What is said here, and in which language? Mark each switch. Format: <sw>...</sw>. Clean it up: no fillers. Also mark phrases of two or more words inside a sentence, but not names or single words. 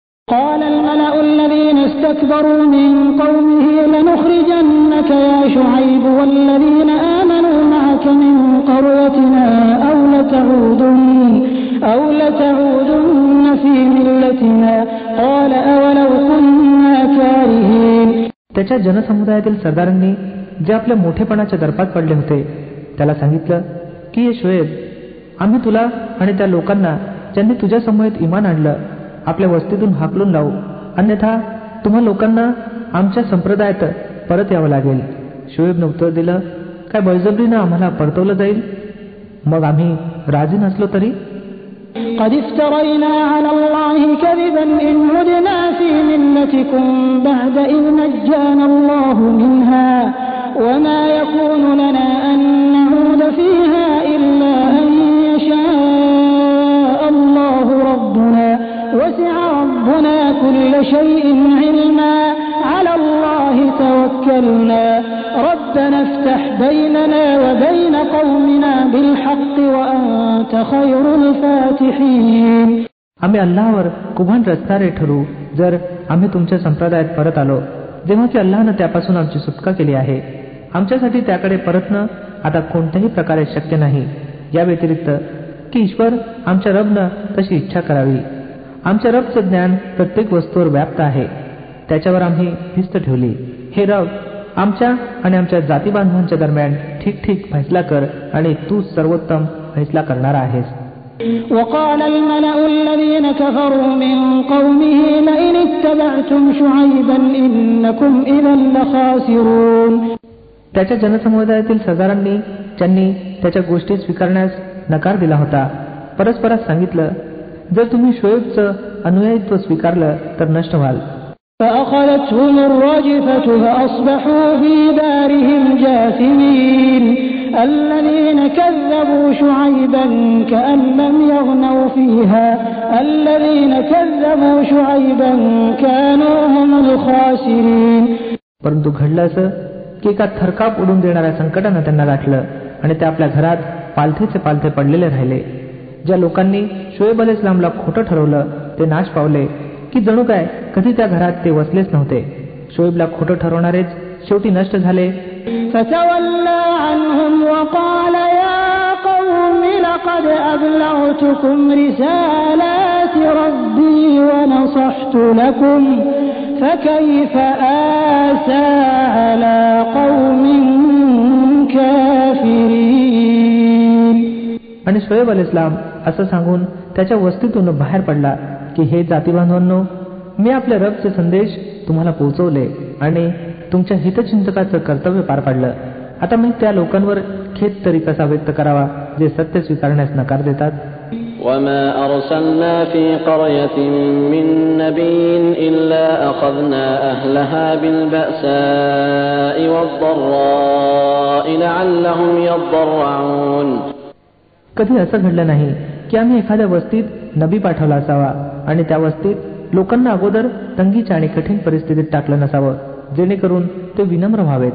<ar>قال الملأ الذين استكبروا من قومه لنخرجنك يا شعيب والذين آمنوا معك من قريتنا أو لتعودن في ملتنا قال أولو كنا كارهين.</ar> <mr>त्याच्या जनसमुदायातील सरदारांनी जे आपल्या मोठेपणाच्या दर्पात पडले होते त्याला सांगितलं की हे शोएब, आम्ही तुला आणि त्या लोकांना ज्यांनी तुझ्या समूहात इमान आणलं आपल्या वस्तीतून हाकलून लावू, अन्यथा तुम्हा लोकांना आमच्या संप्रदायात परत यावं लागेल. शोएबनं उत्तर दिलं, काय बळजबरीनं आम्हाला परतवलं जाईल? मग आम्ही राजी नसलो तरी?</mr> <ar>قد افترينا على الله كذبا إن عدنا في ملتكم بعد إذ نجانا الله منها وما يكون لنا أن نعود فيها إلا أن يشاء الله ربنا وسع ربنا كل شيء علما على الله توكلنا ربنا افتح بيننا وبين قومنا بالحق وأنت خير الفاتحين.</ar> <mr>आम्ही अल्लाहवर कुभान रस्तारे ठरू जर आम्ही तुमच्या संप्रदायात परत आलो, जेव्हा की अल्लाहनं त्यापासून आमची सुटका केली आहे. आमच्यासाठी त्याकडे परतणं आता कोणत्याही प्रकारे शक्य नाही, या व्यतिरिक्त की ईश्वर आमच्या रबनं तशी इच्छा करावी. आमच्या रबचं ज्ञान प्रत्येक वस्तूवर व्याप्त आहे, त्याच्यावर आम्ही भिस्त ठेवली. हे रब, आमच्या आणि आमच्या जाती बांधवांच्या दरम्यान ठीक ठीक फैसला कर आणि तू सर्वोत्तम फैसला करणारा आहेस.</mr> <ar>وقال الملأ الذين كفروا من قومه لئن اتبعتم شعيبا إنكم إذا لخاسرون.</ar> <mr>त्याच्या जनसमुदायातील सरदारांनी ज्यांनी त्याच्या गोष्टी स्वीकारण्यास नकार दिला होता परस्परात सांगितलं, जर तुम्ही शोएबचं अनुयायित्व स्वीकारलं तर नष्ट व्हाल.</mr> <ar>فأخذتهم الرجفة فأصبحوا في دارهم جاثمين الذين كذبوا شعيبا كأن لم يغنوا فيها الذين كذبوا شعيبا كانوا هم الخاسرين.</ar> <mr>परंतु घडलं असं की एका थरकाप उडून देणाऱ्या संकटानं त्यांना गाठलं आणि ते आपल्या घरात पालथेचे पालथे पडलेले राहिले. ज्या लोकांनी शोएब अलैहिस्सलामला खोटं ठरवलं ते नाश पावले की जणू काय कधी त्या घरात ते वसलेच नव्हते. शोएबला खोटं ठरवणारेच शेवटी नष्ट झाले.</mr> <ar>فتولى عنهم وقال يا قوم لقد أبلغتكم رسالات ربي ونصحت لكم فكيف آسى على قوم كافرين.</ar> <mr>आणि शोएब अलैहिस्सलाम असं सांगून त्याच्या वस्तीतून बाहेर पडला की हे जातीबांधवांनो, मी आपल्या रबचे संदेश तुम्हाला पोहोचवले आणि तुमच्या हितचिंतकाचं कर्तव्य पार पाडलं. आता मी त्या लोकांवर खेद तरी कसा व्यक्त करावा जे सत्य स्वीकारण्यास नकार देतात.</mr> <ar>وما أرسلنا في قرية من نبي إلا أخذنا أهلها بالبأساء والضراء لعلهم يضرعون.</ar> <mr>कधी असं घडलं नाही की आम्ही एखाद्या वस्तीत नबी पाठवला असावा आणि त्या वस्तीत लोकांना अगोदर तंगीच्या आणि कठीण परिस्थितीत टाकलं नसावं जेणेकरून ते विनम्र व्हावेत.</mr>